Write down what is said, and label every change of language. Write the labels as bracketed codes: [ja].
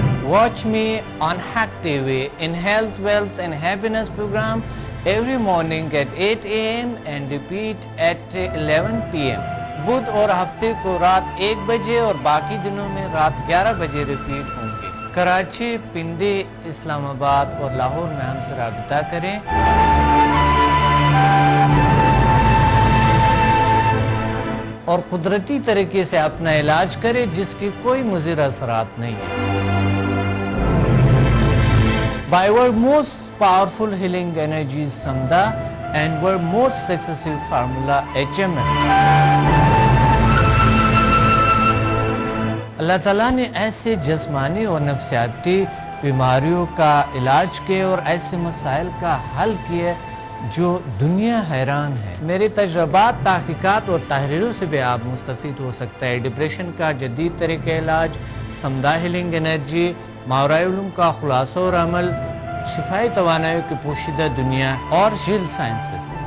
[en] Watch me on Hack TV in Health, Wealth and Happiness program every morning at 8 AM and repeat at 11 PM. [ur] بدھ اور ہفتے کو رات 1 بجے اور باقی دنوں میں رات 11 بجے ریپیٹ ہوں گے. کراچی, پنڈی, اسلام آباد اور لاہور میں ہم سے رابطہ کریں. اور قدرتی طریقے سے اپنا علاج کریں جس کی کوئی مضر اثرات نہیں ہیں. [en] By our most powerful healing energies Samda and our most successful formula HMM. [ur] اللہ تعالیٰ نے ایسے جسمانی اور نفسیاتی بیماریوں کا علاج کیا اور ایسے مسائل کا حل کیا جو دنیا حیران ہے. میرے تجربات, تحقیقات اور تحریروں سے بھی آپ مستفید ہو سکتا ہے. ڈپریشن کا جدید طریقہ علاج, سمدہ ہیلنگ انرجی, ماورائے علوم کا خلاصہ اور عمل, شفائی توانائی کی پوشیدہ دنیا اور جیل سائنسز.